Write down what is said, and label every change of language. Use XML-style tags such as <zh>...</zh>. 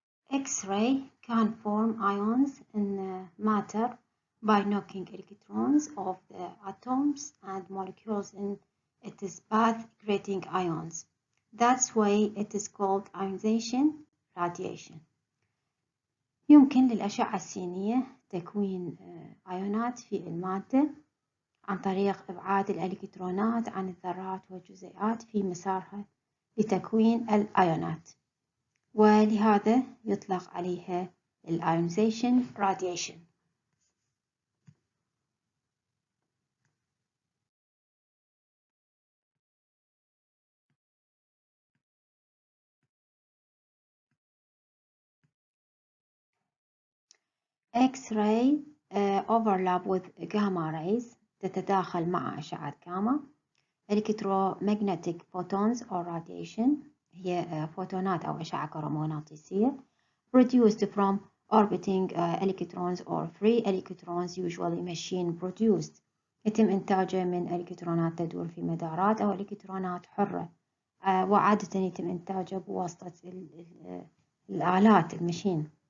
<en>X-ray can form ions in matter by knocking electrons off the atoms and molecules in its path, creating ions. That's why it is called ionization radiation.</en> <ar>يمكن للأشعة السينية تكوين أيونات في المادة عن طريق إبعاد الإلكترونات عن الذرات والجزيئات في مسارها لتكوين الأيونات، ولهذا يطلق عليها الionization radiation.</ar> <en>X-ray overlap with gamma rays،</en> <ar>تتداخل مع أشعة جاما.</ar> <en>Electromagnetic photons or radiation</en> <ar>هي فوتونات أو أشعة كهرومغناطيسية</ar> <en>produced from orbiting electrons or free electrons, usually machine produced.</en> <ar>يتم إنتاجه من إلكترونات تدور في مدارات أو إلكترونات حرة، وعادة يتم إنتاجه بواسطة الآلات المشين.</ar>